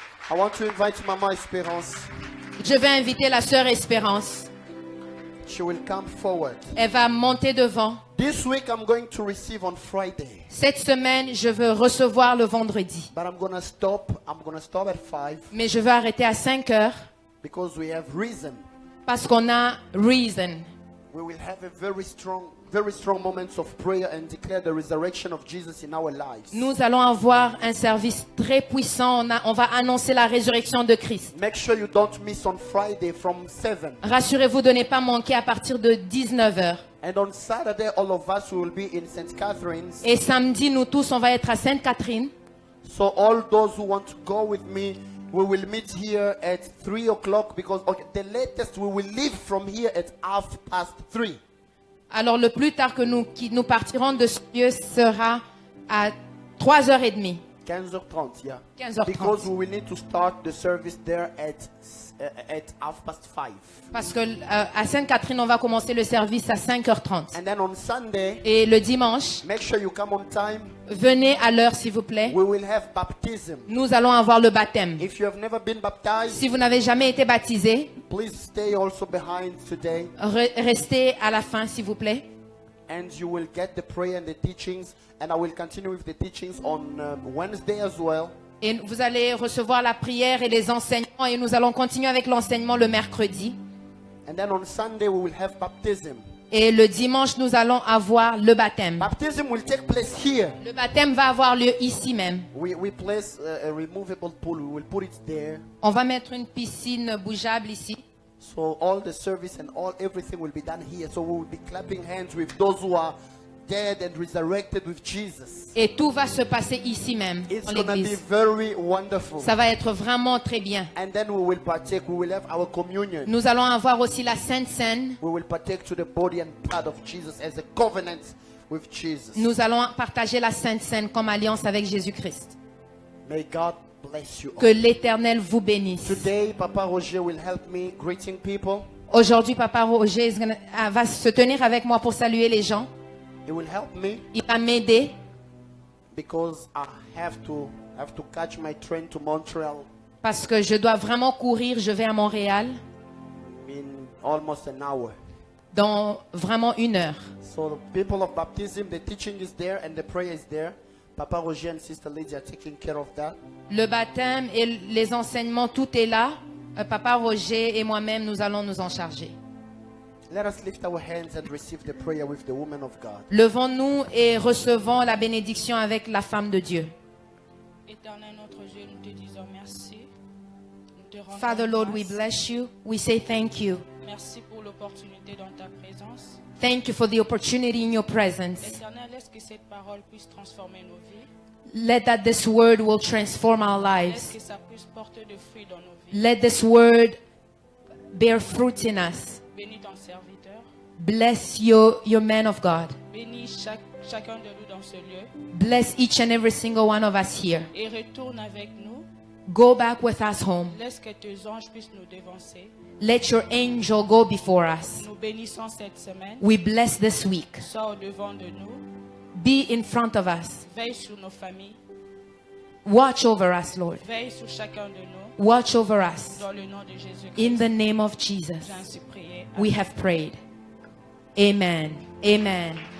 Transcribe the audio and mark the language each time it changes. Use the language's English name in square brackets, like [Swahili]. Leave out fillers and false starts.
[English] I want to invite Mama Esperance. [French] Je vais inviter la sœur Espérance. [English] She will come forward. [French] Elle va monter devant. [English] This week I'm going to receive on Friday. [French] Cette semaine, je veux recevoir le vendredi. [English] But I'm going to stop. I'm going to stop at 5 [French] Mais je veux arrêter à 5 heures [English] because we have reason. [French] parce qu'on a reason. [English] We will have a very strong moments of prayer and declare the resurrection of Jesus in our lives. [French] Nous allons avoir un service très puissant. On va annoncer la résurrection de Christ. [English] Make sure you don't miss on Friday from 7. [French] Rassurez-vous de ne pas manquer à partir de 19 heures. [English] And on Saturday, all of us will be in St. Catherine's. [French] Et samedi, nous tous, on va être à Sainte-Catherine. [English] So all those who want to go with me, we will meet here at 3 o'clock because the latest we will leave from here at 3:30. [French] Alors, le plus tard que nous partirons de ce lieu sera à 3h30. 15h30, yeah. 15h30. [English] Because we will need to start the service there at 5:30. [French] Parce que à Sainte-Catherine, on va commencer le service à 5h30. [English] And then on Sunday, [French] Et le dimanche, [English] make sure you come on time. [French] venez à l'heure, s'il vous plaît. [English] We will have baptism. [French] Nous allons avoir le baptême. [English] If you have never been baptized, [French] Si vous n'avez jamais été baptisé, [English] please stay also behind today, [French] restez à la fin, s'il vous plaît. [English] and you will get the prayer and the teachings. And I will continue with the teachings on Wednesday as well. [French] Et vous allez recevoir la prière et les enseignements. Et nous allons continuer avec l'enseignement le mercredi. [English] And then on Sunday we will have baptism. [French] Et le dimanche, nous allons avoir le baptême. [English] Baptism will take place here. [French] Le baptême va avoir lieu ici même. [English] We place a removable pool. We will put it there. [French] On va mettre une piscine bougeable ici. [English] So all the service and everything will be done here. So we will be clapping hands with those who are dead and resurrected with Jesus. [French] Et tout va se passer ici même, [English] It's [French] dans [English] going to be [French] l'église. [English] very wonderful. [French] Ça va être vraiment très bien. [English] And then we will partake. We will have our communion. [French] Nous allons avoir aussi la Sainte Seine. [English] We will partake to the body and blood of Jesus as a covenant with Jesus. [French] Nous allons partager la Sainte Seine comme alliance avec Jésus-Christ. [English] May God bless you [French] Que [English] all. [French] l'Éternel vous bénisse. [English] Today, Papa Roger will help me greeting people. [French] Aujourd'hui, Papa Roger va se tenir avec moi pour saluer les gens. [English] He will help me [French] Il va m'aider [English] because I have to catch my train to Montreal [French] parce que je dois vraiment courir. Je vais à Montréal [English] in almost an hour. [French] dans vraiment 1 heure. [English] So the people of baptism, the teaching is there and the prayer is there. Papa Roger and Sister Lydia are taking care of that. [French] Le baptême et les enseignements, tout est là. Papa Roger et moi-même, nous allons nous en charger. [English] Let us lift our hands and receive the prayer with the woman of God. [French] Levons-nous et recevons la bénédiction avec la femme de Dieu. Éternel notre Dieu, nous te disons merci. Nous te rendons [English] Father, Lord, we [French] grâce. [English] bless you. We say thank you. [French] Merci pour l'opportunité dans ta présence. [English] Thank you for the opportunity in your presence. [French] Éternel, laisse que cette parole puisse transformer nos vies. [English] Let that this word will transform our [French] Laisse [English] lives. [French] que ça puisse porter de fruits dans nos vies. [English] Let this word bear fruit in us. [French] Bénis ton serviteur. [English] Bless your man of God. [French] Bénis chacun de nous dans ce lieu. [English] Bless each and every single one of us here. [French] Et retourne avec nous. [English] Go back with us home. [French] Laisse que tes anges puissent nous dévancer. [English] Let your angel go before us. [French] Nous bénissons cette semaine. [English] We bless this week. [French] Sois au devant de nous. [English] Be in front of us. [French] Veille sur nos familles. [English] Watch over us, Lord. [French] Veille sur chacun de nous. [English] Watch over us. [French] Dans le nom de Jésus-Christ. [English] In the name of Jesus, [French] J'ai ainsi prié. [English] we have prayed. Amen. Amen.